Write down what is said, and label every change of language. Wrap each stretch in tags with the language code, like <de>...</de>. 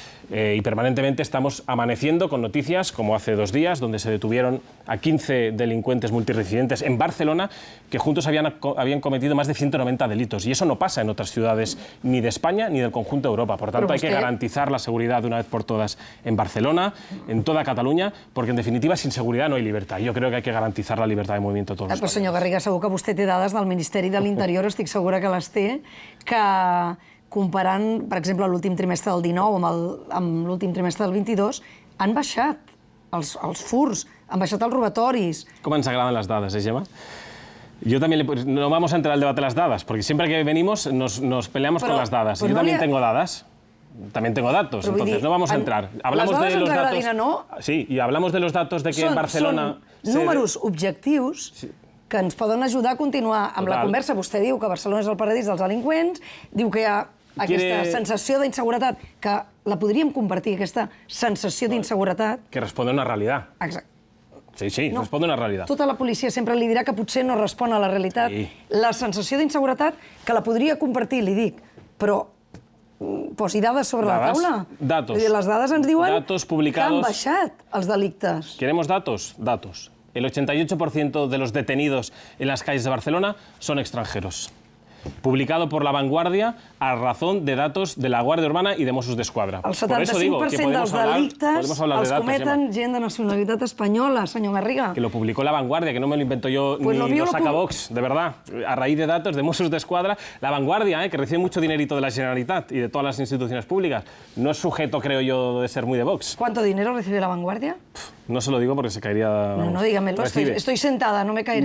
<es>Y permanentemente estamos amaneciendo con noticias, como hace 2 días, donde se detuvieron a 15 delincuentes multiresidentes en Barcelona, que juntos habían cometido más de 190 delitos. Y eso no pasa en otras ciudades ni de España ni del conjunto de Europa. Por tanto, hay que garantizar la seguridad de una vez por todas en Barcelona, en toda Catalunya, porque en definitiva sin seguridad no hay libertad. Yo creo que hay que garantizar la libertad de movimiento de todos los</es> <ca>Però, senyor Garriga, segur que vostè té dades del Ministeri de l'Interior, estic segura que les té, que comparant, per exemple, l'últim trimestre del 19 amb l'últim trimestre del 22, han baixat els furts, han baixat els robatoris.</ca> <es>¿Cómo ens agradan las dadas, Gemma? Yo también no vamos a entrar al debate de las dadas, porque siempre que venimos nos peleamos con las dadas. Yo también tengo dadas. También tengo datos, entonces no vamos a entrar. Hablamos de los datos. No? Sí, y hablamos de los datos de que en Barcelona...</es> <ca>Són números objectius que ens poden ajudar a continuar amb la conversa. Vostè diu que Barcelona és el paradís dels delinqüents, diu que hi ha aquesta sensació d'inseguretat, que la podríem compartir, aquesta sensació d'inseguretat.</ca> <es>Que responde a una realitat.</es> <ca>Exacte.</ca> <es>Sí, responde a una realitat.</es> <ca>Tota la policia sempre li dirà que potser no respon a la realitat. La sensació d'inseguretat, que la podria compartir, li dic, però posi dades sobre la taula.</ca> <es>Datos.</es> <ca>Les dades ens diuen que han baixat els delictes.</ca> <es>¿Queremos datos? Datos. El 88% de los detenidos en las calles de Barcelona son extranjeros. Publicado por La Vanguardia a razón de datos de la Guardia Urbana y de Mossos d'Esquadra.</es> <ca>El 75% dels delictes els cometen gent de nacionalitat espanyola, senyor Garriga.</ca> <es>Que lo publicó La Vanguardia, que no me lo invento yo ni lo saca Vox, de verdad. A raíz de datos de Mossos d'Esquadra, La Vanguardia, que recibe mucho dinerito de la Generalitat y de todas las instituciones públicas, no es sujeto, creo yo, de ser muy de Vox. ¿Cuánto dinero recibe La Vanguardia? No se lo digo porque se caería... No, dígamelo, estoy sentada, no me caeré.</es>